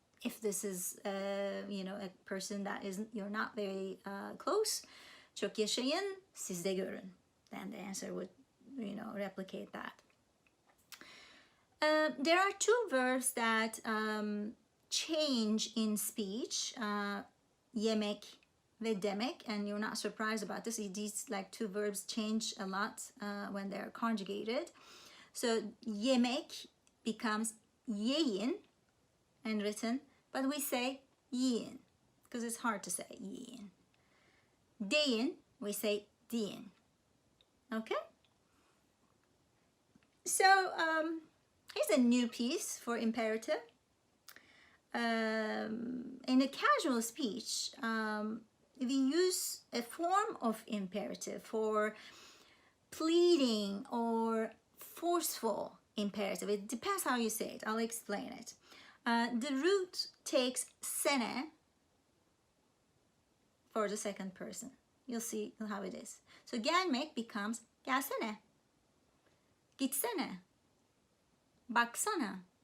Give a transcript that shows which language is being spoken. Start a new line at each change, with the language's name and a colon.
English: If this is, a person that you're not very close,
Turkish: çok yaşayın, siz de görün.
English: Then the answer would, replicate that. There are two verbs that change in speech,
Turkish: yemek ve demek,
English: and you're not surprised about this. These like two verbs change a lot when they're conjugated. So yemek becomes yiyin and written, but we say yiyin because it's hard to say yiyin. Deyin, we say diyin. Okay? So here's a new piece for imperative. In a casual speech, we use a form of imperative for pleading or forceful imperative. It depends how you say it. I'll explain it. The root takes sene for the second person. You'll see how it is. So gelmek becomes gelsene, gitsene, baksana.